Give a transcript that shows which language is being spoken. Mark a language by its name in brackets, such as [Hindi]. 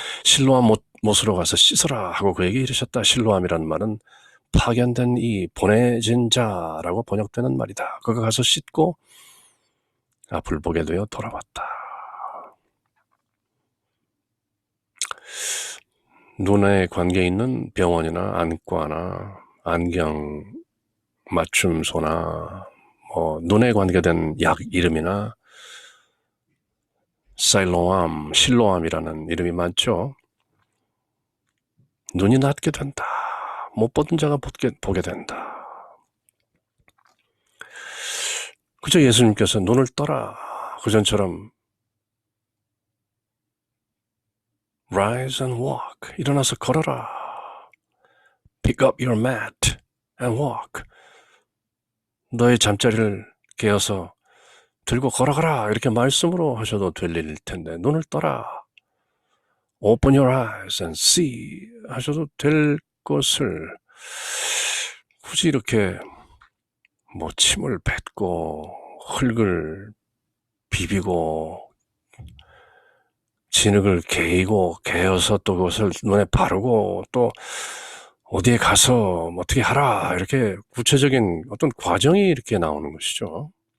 [Korean] 실로암 못으로 가서 씻어라 하고 그에게 이르셨다. 실로암이라는 말은 파견된 이 보내진 자라고 번역되는 말이다. 그가 가서 씻고 앞을 보게 되어 돌아왔다. 눈에 관계 있는 병원이나 안과나 안경 맞춤소나 눈에 관계된 약 이름이나 사일로암, 실로암이라는 이름이 많죠. 눈이 낫게 된다. 못 보던 자가 보게 된다. 그저 예수님께서 눈을 떠라. 그전처럼 [English] Rise and walk. [Korean] 일어나서 걸어라. [English] Pick up your mat and walk. [Korean] 너의 잠자리를 개어서 들고 걸어가라. 이렇게 말씀으로 하셔도 될 일일 텐데 눈을 떠라. [English] Open your eyes and see. [Korean] 하셔도 될 것을 굳이 이렇게 침을 뱉고 흙을 비비고 진흙을 개어서 또 그것을 눈에 바르고 또 어디에 가서 어떻게 하라 이렇게 구체적인 어떤 과정이 이렇게 나오는 것이죠.